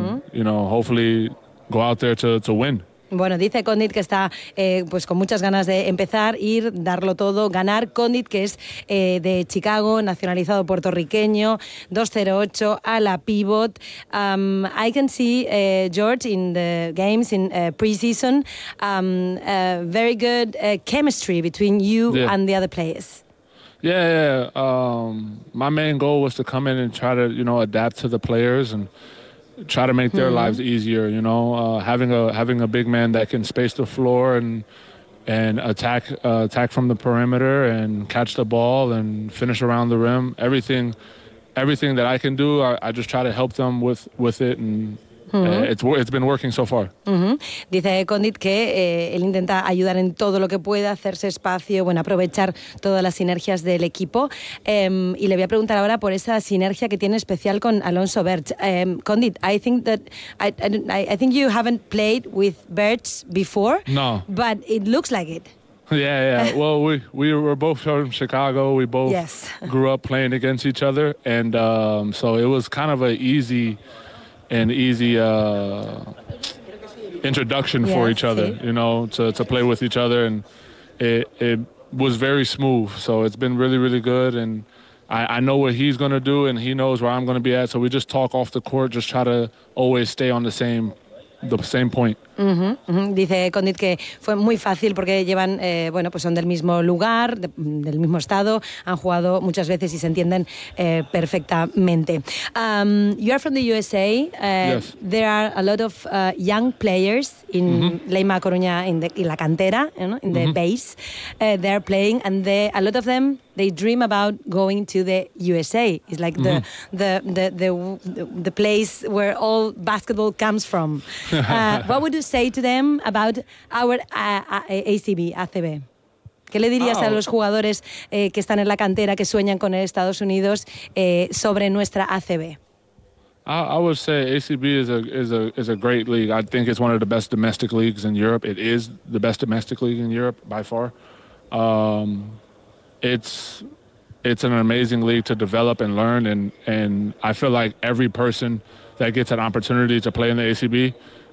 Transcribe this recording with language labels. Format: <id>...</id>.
<en>And, you know, hopefully go out there to win.</en> <es>Bueno, dice Condit que está pues con muchas ganas de empezar, ir, darlo todo, ganar. Condit, que es de Chicago, nacionalizado puertorriqueño, 208, ala pivot.</es> <en>I can see George in the games in preseason. Very good chemistry between you and the other players. Yeah. My main goal was to come in and try to, you know, adapt to the players and try to make their lives easier, you know. Having a big man that can space the floor and attack from the perimeter and catch the ball and finish around the rim. Everything that I can do, I just try to help them with it and. It's been working so far.</en> <es>Dice Condit que él intenta ayudar en todo lo que pueda, hacerse espacio, bueno, aprovechar todas las sinergias del equipo. Y le voy a preguntar ahora por esa sinergia que tiene especial con Alonso Berch.</es> <en>Condit, I think you haven't played with Berch before. No. But it looks like it. Yeah. Well, we were both from Chicago. We both grew up playing against each other, and so it was kind of an easy introduction for each other, you know, to play with each other, and it was very smooth. So it's been really, really good, and I know what he's going to do, and he knows where I'm going to be at. So we just talk off the court, just try to always stay on the same point.</en> <es>Dice Condit que fue muy fácil porque llevan, bueno, pues son del mismo lugar, del mismo estado, han jugado muchas veces y se entienden perfectamente.</es> <en>You are from the USA. Yes. There are a lot of young players in Leima Coruña, in la cantera, you know, in the base. They are playing and a lot of them, they dream about going to the USA. It's like the place where all basketball comes from. What would you say to them about our ACB, ACB?</en> <es>¿Qué le dirías a los jugadores que están en la cantera, que sueñan con el Estados Unidos, sobre nuestra ACB?</es> <en>I would say ACB is a great league. I think it's one of the best domestic leagues in Europe. It is the best domestic league in Europe by far. It's an amazing league to develop and learn, and I feel like every person that gets an opportunity to play in the ACB should take advantage of it, because it's the part of the game that</en>